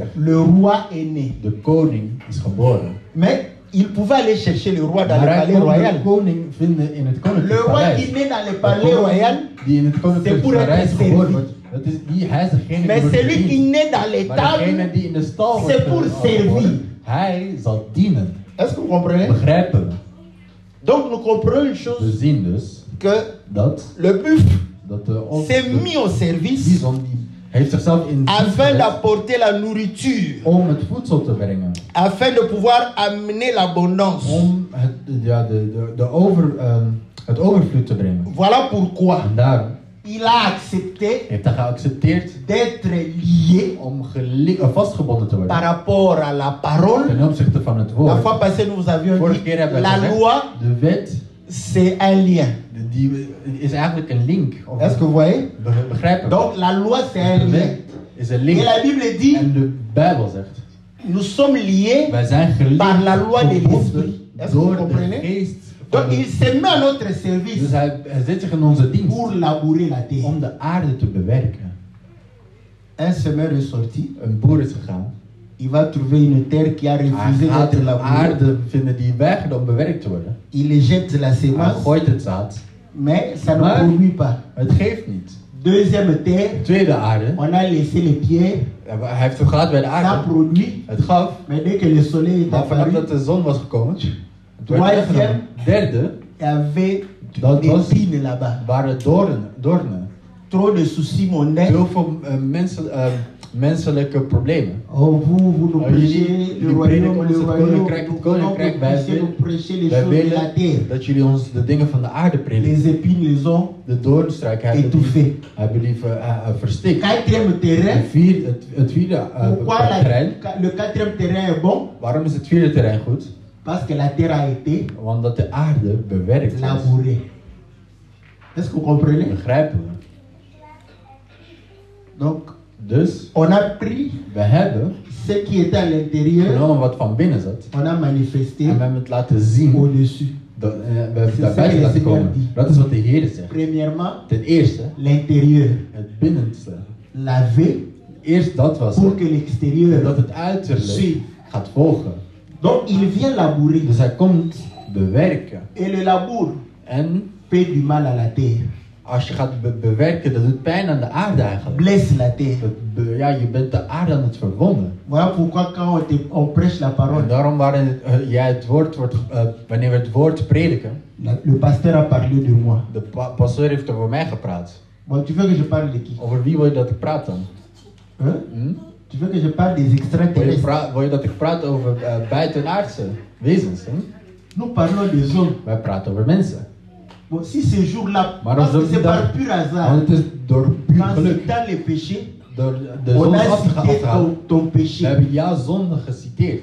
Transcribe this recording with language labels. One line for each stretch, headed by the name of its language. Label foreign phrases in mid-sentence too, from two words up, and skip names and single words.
French: le roi est né.
Dutch: de koning is geboren.
French: Mais il pouvait aller chercher le roi dans le
Dutch: Maar hij
French: palais
Dutch: kon de
French: royal.
Dutch: koning vinden in het
French: Le
Dutch: koninklijk
French: roi
Dutch: paleis.
French: qui naît dans le
Dutch: De
French: palais
Dutch: koning
French: royal,
Dutch: die in het koninklijk
French: c'est pour être
Dutch: paleis
French: servi.
Dutch: geboren wordt, hij is degene
French: mais
Dutch: die wordt
French: celui qui
Dutch: gediend.
French: naît dans les
Dutch: Maar degene
French: tables,
Dutch: die in de stal wordt
French: c'est pour servir.
Dutch: geboren, hij zal dienen.
French: est-ce que vous comprenez?
Dutch: Begrijpen we?
French: Donc nous comprenons une
Dutch: We
French: chose,
Dutch: zien dus
French: que
Dutch: dat,
French: le buffle s'est
Dutch: de
French: mis au service
Dutch: bison die heeft zichzelf in dienst
French: afin
Dutch: gezet
French: d'apporter la nourriture,
Dutch: om het voedsel te brengen.
French: afin de pouvoir amener l'abondance.
Dutch: Om het overvloed te brengen.
French: Voilà pourquoi
Dutch: En daarom
French: il a accepté
Dutch: heeft hij geaccepteerd
French: d'être lié
Dutch: om vastgebonden te
French: par
Dutch: worden.
French: rapport à la parole.
Dutch: Ten opzichte van het
French: La
Dutch: woord.
French: fois passée, nous vous avions
Dutch: Vorige
French: dit,
Dutch: keer hebben we
French: la
Dutch: gezegd,
French: loi,
Dutch: de wet
French: c'est un lien.
Dutch: die is eigenlijk een link. Of
French: Est-ce que vous voyez?
Dutch: begrijpen we?
French: Donc la loi, c'est un
Dutch: De
French: lien.
Dutch: wet is een
French: Et
Dutch: link.
French: la Bible dit,
Dutch: En de Bijbel zegt,
French: nous sommes liés
Dutch: wij zijn gelinkt
French: par la loi de
Dutch: verbonden
French: l'esprit. Est-ce que vous
Dutch: door de
French: comprenez?
Dutch: geest.
French: Donc
Dutch: van de-
French: il se met à notre service
Dutch: Dus hij zet zich in onze dienst
French: pour labourer la terre.
Dutch: om de aarde te bewerken.
French: Un semeur est sorti,
Dutch: Een boer is gegaan.
French: il va trouver une terre qui a
Dutch: Hij
French: refusé
Dutch: gaat
French: d'être
Dutch: een
French: labourée.
Dutch: aarde vinden die weigert om bewerkt te worden.
French: Il jette la
Dutch: Hij
French: sémence,
Dutch: gooit het zaad.
French: mais ça ne
Dutch: Maar-
French: produit pas.
Dutch: Het geeft niet.
French: Deuxième terre,
Dutch: Tweede aarde.
French: on a laissé les pierres,
Dutch: Hij heeft het gehad bij de
French: ça
Dutch: aarde.
French: produit,
Dutch: Het gaf.
French: mais dès que le soleil est
Dutch: Maar vanaf
French: apparu,
Dutch: dat de zon was gekomen. Het werd
French: Troisième.
Dutch: weggenomen. Derde.
French: il y avait
Dutch: Dat
French: des
Dutch: was,
French: pines là-bas.
Dutch: waren doornen.
French: Trop de soucis mondains.
Dutch: Heel veel mensen menselijke problemen.
French: Oh, vous nous prêchez le
Dutch: Jullie
French: royaume,
Dutch: prediken ons
French: le
Dutch: het
French: royaume.
Dutch: koninkrijk, het
French: Nous voulons
Dutch: koninkrijk.
French: nous prêcher les
Dutch: Wij
French: choses de la
Dutch: willen
French: terre.
Dutch: dat jullie ons de dingen van de aarde prediken.
French: Les épines les ont
Dutch: De doornstruik
French: étouffés.
Dutch: hebben die verstikt.
French: Quatrième terrain.
Dutch: Het vierde
French: Pourquoi
Dutch: terrein.
French: le quatrième terrain est bon?
Dutch: Waarom is het vierde terrein goed?
French: Parce que la terre a été
Dutch: Want dat de aarde bewerkt is.
French: labourée. Est-ce que vous comprenez?
Dutch: Begrijpen we.
French: Donc,
Dutch: Dus
French: on a pris
Dutch: we hebben
French: ce qui était à l'intérieur,
Dutch: genomen wat van binnen zat.
French: on a manifesté
Dutch: En we hebben het laten zien.
French: au-dessus.
Dutch: We hebben het
French: C'est
Dutch: daar
French: ça que
Dutch: buiten
French: le
Dutch: laten
French: Seigneur
Dutch: komen.
French: dit.
Dutch: Dat is wat de Heer zegt.
French: Premièrement,
Dutch: Ten eerste,
French: l'intérieur
Dutch: het binnenste.
French: lavé
Dutch: Eerst dat was
French: pour
Dutch: het.
French: que
Dutch: En
French: l'extérieur
Dutch: dat het uiterlijk
French: suive.
Dutch: gaat volgen.
French: Donc, il vient labourer.
Dutch: Dus hij komt bewerken.
French: Et le labour
Dutch: En
French: fait du mal à la terre,
Dutch: als je gaat bewerken, dat doet pijn aan de aarde eigenlijk.
French: blesse la terre.
Dutch: Ja, je bent de aarde aan het verwonden.
French: Voilà pourquoi quand on prêche la parole,
Dutch: En daarom wanneer we het woord prediken,
French: le pasteur a parlé de moi.
Dutch: de pastor heeft over mij gepraat.
French: Bon, tu veux que je parle de qui?
Dutch: Over wie wil je dat ik praat dan? Hein? Hm?
French: Tu veux que je parle des extraterrestres?
Dutch: Wil je dat ik praat over buitenaardse wezens? Hm?
French: Nous parlons des hommes.
Dutch: Wij praten over mensen.
French: Bon, si ce jour-là,
Dutch: Maar
French: parce
Dutch: dan
French: que c'est par pur hasard,
Dutch: Want het is door puur
French: quand
Dutch: geluk.
French: c'est dans les péchés,
Dutch: Door de
French: on
Dutch: zonde
French: a
Dutch: af te
French: cité
Dutch: halen.
French: ton
Dutch: We
French: péché.
Dutch: hebben jouw zonde geciteerd.